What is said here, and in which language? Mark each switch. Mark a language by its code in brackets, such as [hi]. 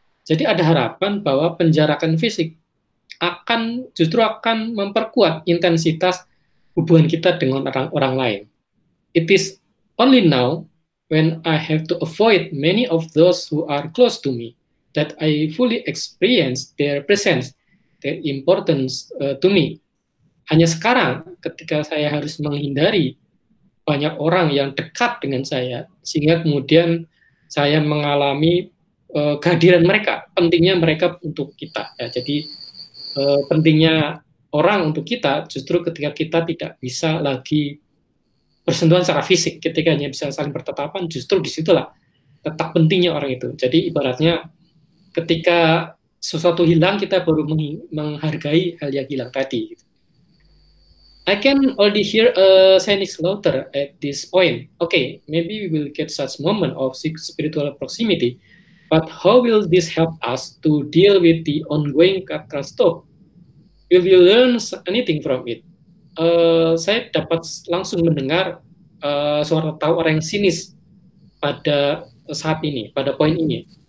[id] Jadi ada harapan bahwa penjarakan fisik justru akan memperkuat intensitas hubungan kita dengan orang lain. [en] It is only now, when I have to avoid many of those who are close to me, that I fully experience their presence, their importance to me. [id] Hanya sekarang, ketika saya harus menghindari banyak orang yang dekat dengan saya, sehingga kemudian saya mengalami kehadiran mereka, pentingnya mereka untuk kita. Ya. Jadi pentingnya orang untuk kita justru ketika kita tidak bisa lagi bersentuhan secara fisik, ketika hanya bisa saling bertatapan, justru disitulah letak pentingnya orang itu. Jadi ibaratnya ketika sesuatu hilang, kita baru menghargai hal yang hilang tadi. [en] I can already hear a cynic slaughter at this point. Okay, maybe we will get such moment of spiritual proximity, but how will this help us to deal with the ongoing catastrophe? Will we learn anything from it? [id] Saya dapat langsung mendengar suara tawa orang yang sinis pada saat ini, pada poin ini.